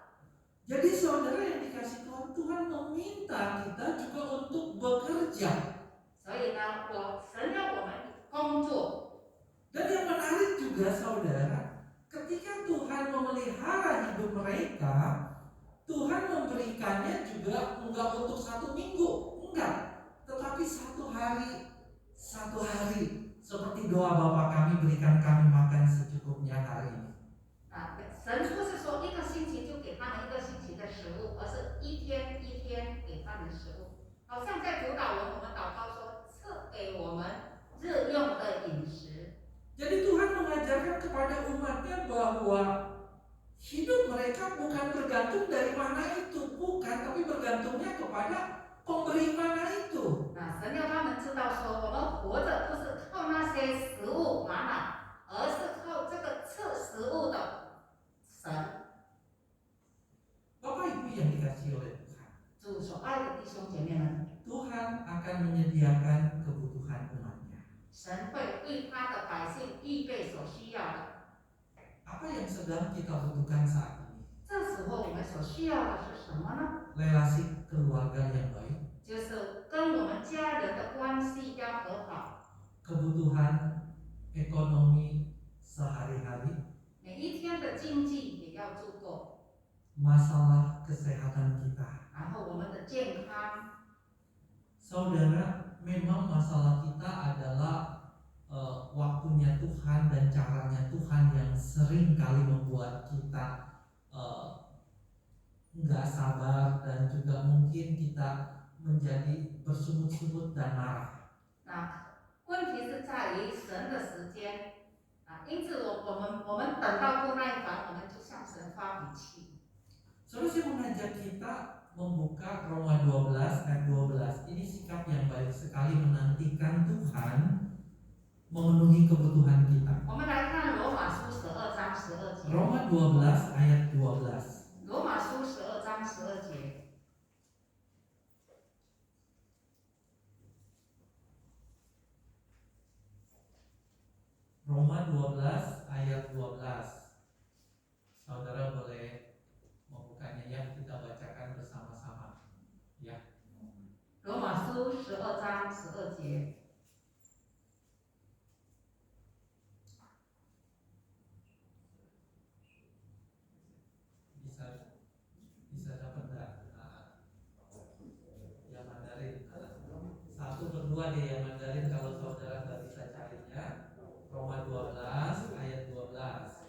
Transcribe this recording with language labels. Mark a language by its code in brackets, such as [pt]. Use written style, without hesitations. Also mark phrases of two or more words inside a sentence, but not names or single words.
[id] Jadi saudara yang dikasih Tuhan, Tuhan meminta kita juga untuk bekerja. [zh] 所以呢，神要我们工作。 [id] Dan yang menarik juga saudara, ketika Tuhan memelihara hidup mereka, Tuhan memberikannya juga enggak untuk 1 minggu, enggak, tetapi 1 hari. Seperti doa Bapa kami, berikan kami makan secukupnya hari ini. [zh] 神不是说1个星期就给他们1个星期的食物，而是一天一天给他们食物。好像在主祷文，我们祷告说，赐给我们日用的饮食。 [id] Jadi Tuhan mengajarkan kepada umatnya bahwa hidup mereka bukan bergantung dari mana itu, bukan, tapi bergantungnya kepada pemberi mana itu. [zh] 那神要他们知道说，我们活着不是靠那些食物玛瑙，而是靠这个赐食物的神。 [id] Bapak Ibu yang dikasihi oleh Tuhan, [zh] 主所爱的弟兄姐妹们， [id] Tuhan akan menyediakan kebutuhan umatnya. [zh] 神会为他的百姓预备所需要的。 [id] Apa yang sedang kita butuhkan saat ini? [zh] 这时候我们所需要的是什么呢？ [id] Relasi keluarga yang baik, [zh] 就是跟我们家人的关系要和好， [id] kebutuhan ekonomi sehari-hari, [zh] 每一天的经济也要足够， [id] masalah kesehatan kita. [zh] 然后我们的健康。 [id] Saudara, memang masalah kita adalah waktunya Tuhan dan caranya Tuhan yang sering kali membuat kita nggak sabar dan juga mungkin kita menjadi bersungut-sungut dan marah. [zh] 问题是在于神的时间因此我们等到不耐烦，我们就向神发脾气。 [id] Saudara, saya mengajak kita membuka Roma 12 ayat 12. Ini sikap yang baik sekali menantikan Tuhan memenuhi kebutuhan kita. [zh] 我们来看罗马书12章12节。 [id] Roma 12 ayat 12. [zh] 罗马书12章12节。 [id] Roma 12 ayat 12. Saudara boleh membukanya ya, kita bacakan bersama-sama. Ya. [zh] 罗马书12章12节。 [id] Bisa dapat enggak? Yang Mandarin. Satu berdua deh yang Mandarin kalau saudara nggak bisa carinya. Roma 12 ayat 12.